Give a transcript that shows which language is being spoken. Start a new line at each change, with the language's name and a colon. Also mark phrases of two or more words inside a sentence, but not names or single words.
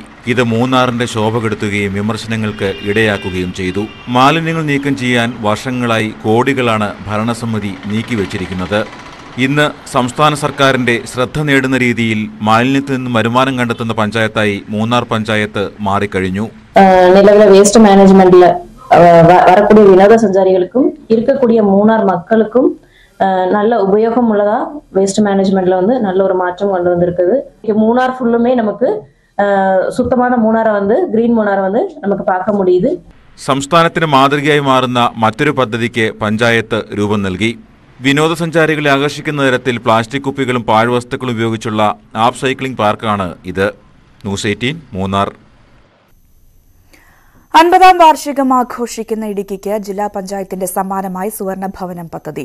Malayalam: ഇത് മൂന്നാറിന്റെ ശോഭ കെടുത്തുകയും വിമർശനങ്ങൾക്ക് ഇടയാക്കുകയും ചെയ്തു. മാലിന്യങ്ങൾ നീക്കം ചെയ്യാൻ വർഷങ്ങളായി കോടികളാണ് ഭരണസമിതി നീക്കിവച്ചിരിക്കുന്നത്. ഇന്ന് സംസ്ഥാന സർക്കാരിന്റെ ശ്രദ്ധ നേടുന്ന രീതിയിൽ മാലിന്യത്തിൽ നിന്നും വരുമാനം കണ്ടെത്തുന്ന പഞ്ചായത്തായി മൂന്നാർ പഞ്ചായത്ത് മാറിക്കഴിഞ്ഞു. നിലവിലെ വേസ്റ്റ് മാനേജ്മെന്റിൽ
Tamil: வரக்கூடிய வினோதசஞ்சாரிகளுக்கும் இருக்கக்கூடிய மூணார் மக்களுக்கும் நல்ல உபயோகம் உள்ளதா
English: waste management
Tamil: வந்து நல்ல ஒரு மாற்றம் கொண்டு வந்திருக்குது. மூணார் ஃபுல்லுமே நமக்கு சுத்தமான மூணாரை வந்து ഗ്രീൻ മൂണാർ வந்து നമുക്ക് பார்க்க முடியுது.
Malayalam: സംസ്ഥാനത്തിന് മാതൃകയായി മാറുന്ന മറ്റൊരു പദ്ധതിക്ക് പഞ്ചായത്ത് രൂപം നൽകി. വിനോദസഞ്ചാരികളെ ആകർഷിക്കുന്ന തരത്തിൽ പ്ലാസ്റ്റിക് കുപ്പികളും പാഴ്വസ്തുക്കളും ഉപയോഗിച്ചുള്ള
English: up cycling
Malayalam: പാർക്കാണ് ഇത്. ന്യൂസ് 18 മൂന്നാർ. 50ാം വാർഷികം ആഘോഷിക്കുന്ന ഇടുക്കിക്ക് ജില്ലാ പഞ്ചായത്തിന്റെ സമ്മാനമായി സുവർണ ഭവനം പദ്ധതി.